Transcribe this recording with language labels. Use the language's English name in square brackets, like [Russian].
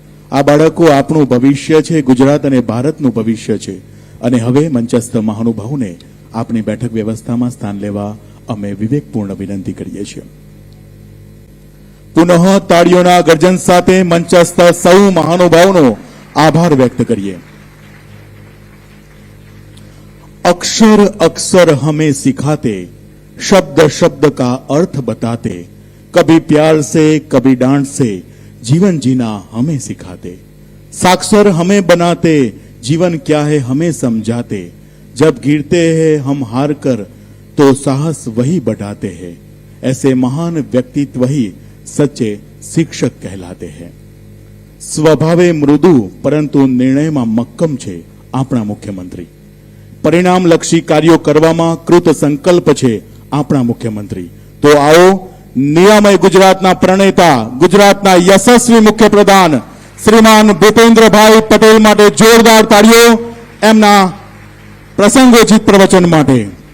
[Gujarati] આ બાળકો આપણું ભવિષ્ય છે, ગુજરાત અને ભારતનું ભવિષ્ય છે. અને હવે મંચસ્થ મહાનુભાવોને આપણી બેઠક વ્યવસ્થામાં સ્થાન લેવા અમે વિવેકપૂર્ણ વિનંતી કરીએ છીએ. પુનઃ તાળીઓના ગર્જન સાથે મંચસ્થ સૌ મહાનુભાવોનો આભાર વ્યક્ત કરીએ. [Hindi] अक्षर अक्सर हमें सिखाते, शब्द शब्द का अर्थ बताते, कभी प्यार से कभी डांट से जीवन जीना हमें सिखाते, साक्षर हमें बनाते, जीवन क्या है हमें समझाते, जब गिरते हैं हम हार कर तो साहस वही बढ़ाते हैं, ऐसे महान व्यक्तित्व ही सच्चे शिक्षक कहलाते हैं. [Gujarati] स्वभावे मृदु परंतु निर्णयમાં મક્કમ છે આપણા મુખ્યમંત્રી. પરિણામલક્ષી કાર્યો કરવામાં કૃત સંકલ્પ છે આપણા મુખ્યમંત્રી. તો આવો નિયામય ગુજરાતના પ્રણેતા, ગુજરાતના યશસ્વી મુખ્યપ્રધાન શ્રીમાન ભૂપેન્દ્રભાઈ પટેલ માટે જોરદાર તાળીઓ એમના પ્રસંગોચિત પ્રવચન માટે.